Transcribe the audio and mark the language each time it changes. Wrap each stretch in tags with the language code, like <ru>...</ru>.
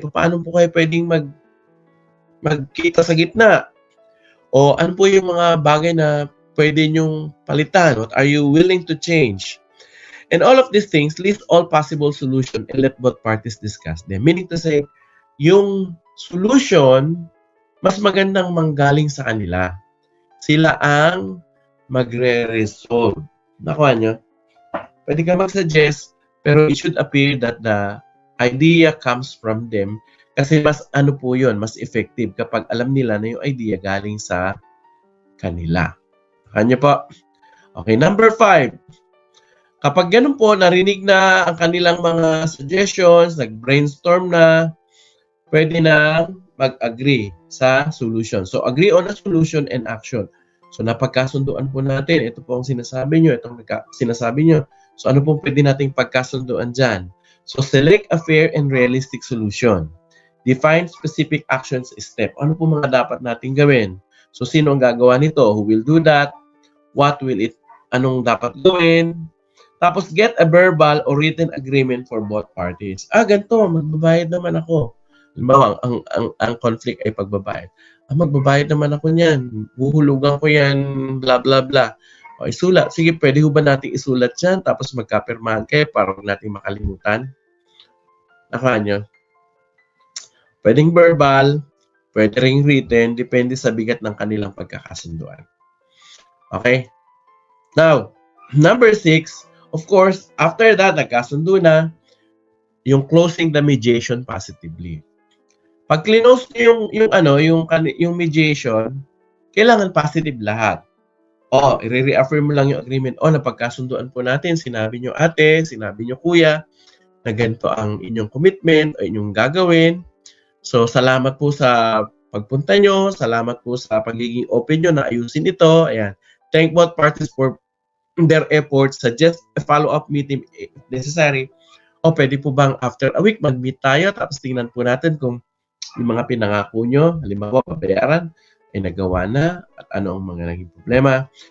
<tl>Paano po kayo pwedeng magkita sa gitna? O ano po yung mga bagay na pwede niyong palitan?</tl> <en>What are you willing to change? And all of these things, list all possible solutions and let both parties discuss them. Meaning to say,</en> <tl>yung solution, mas magandang manggaling sa kanila. Sila ang magre-resolve. Nakuha nyo? Pwede ka mag-suggest, pero</tl> <en>it should appear that the idea comes from them.</en> <tl>Kasi mas mas effective kapag alam nila na yung idea galing sa kanila. Kanya po.</tl> <en>Okay, number 5.</en> <tl>Kapag ganun po, narinig na ang kanilang mga suggestions, nag-brainstorm na, pwede na mag-agree sa solution.</tl> <en>So, agree on a solution and action.</en> <tl>So, napagkasunduan po natin. Ito po ang sinasabi nyo. Itong sinasabi nyo. So, ano po pwede nating pagkasunduan dyan?</tl> <en>So, select a fair and realistic solution. Define specific actions step.</en> <tl>Ano po mga dapat nating gawin?</tl> <en>So,</en> <tl>sino ang gagawa nito?</tl> <en>Who will do that? What will it?</en> <tl>Anong dapat gawin?</tl> <en>Tapos, get a verbal or written agreement for both parties.</en> <tl>Ganito, magbabayad naman ako. Halimbawa, ang conflict ay pagbabayad. Magbabayad naman ako niyan. Huhulugan ko yan, blah, blah, blah. O, isulat. Sige, pwede ho ba natin isulat yan? Tapos magkapirmahan kayo para huwag natin makalimutan. Nyo? Pwedeng verbal, pwede ring written, depende sa bigat ng kanilang pagkakasunduan. Okay?</tl> <en>Now, number 6, of course, after that,</en> <tl>nagkasundo na, yung</tl> <en>closing the mediation positively.</en> <tl>Pag close nyo yung mediation, kailangan positive lahat. I-reaffirm mo lang yung agreement. Napagkasunduan po natin, sinabi nyo ate, sinabi nyo kuya, na ganito ang inyong commitment o inyong gagawin. So, salamat po sa pagpunta nyo, salamat po sa pagiging open nyo na ayusin ito. Ayan.</tl> <en>Thank both parties for their efforts. Suggest a follow-up meeting if necessary.</en> <tl>Pwede po bang</tl> <en>after a week</en> <tl>mag-meet tayo tapos tingnan po natin kung yung mga pinangako nyo, halimbawa pabayaran, ay nagawa na at ano ang mga naging problema.</tl>